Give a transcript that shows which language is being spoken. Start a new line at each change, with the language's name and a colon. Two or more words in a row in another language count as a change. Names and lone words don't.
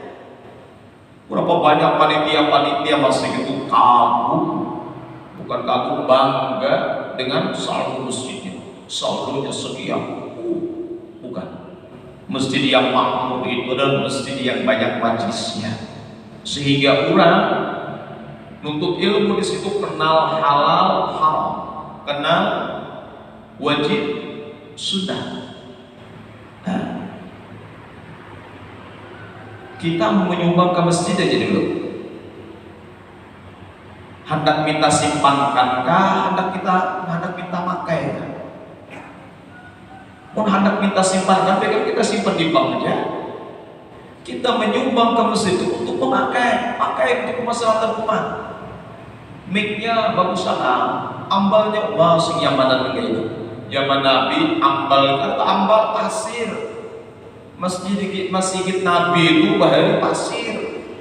Indonesian: Berapa banyak panitia masjid itu kagum, bukan kagum, bangga dengan saldo masjidnya. Saldonya sekian, bukan. Masjid yang makmur itu adalah masjid yang banyak majlisnya, sehingga orang nuntut ilmu di situ kenal halal haram, kenal wajib sunnah. Kita menyumbang ke masjid aja dulu.
Banjar: Hendak minta simpankan kah? Hendak minta makai kah? Pun hendak minta simpankan,
Indonesian: kan kita simpan di bank aja. Kita menyumbang ke masjid itu untuk memakai, pakai untuk kemaslahatan umat.
Banjar: Mic-nya bagus sangat, ambalnya masih nyamanan kayak itu. Zaman Nabi ambal, kata ambal pasir. Masjid Nabi itu bahaya pasir.